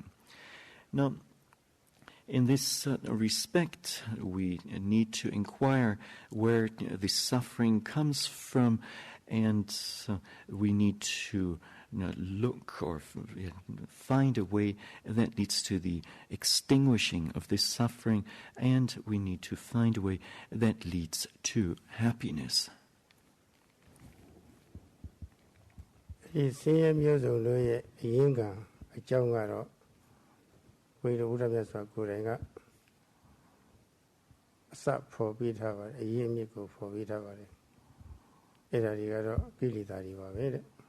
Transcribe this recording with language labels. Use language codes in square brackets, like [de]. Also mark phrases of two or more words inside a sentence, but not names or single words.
[en] Now, in this respect, we need to inquire where the suffering comes from, and we need to look or find a way that leads to the extinguishing of this suffering, and we need to find a way that leads to happiness. [my] ဒီဆင်းရဲမျိုးစုံတို့ရဲ့အရင်းခံအကြောင်းကတော့ဝိရုဒ္ဓမြတ်စွာကိုယ်တိုင်ကအစဖော်ပြထားပါတယ်အရင်းအမြစ်ကိုဖော်ပြထားပါတယ်အဲ့ဒါတွေကတော့ကိလေသာတွေပါပဲတဲ့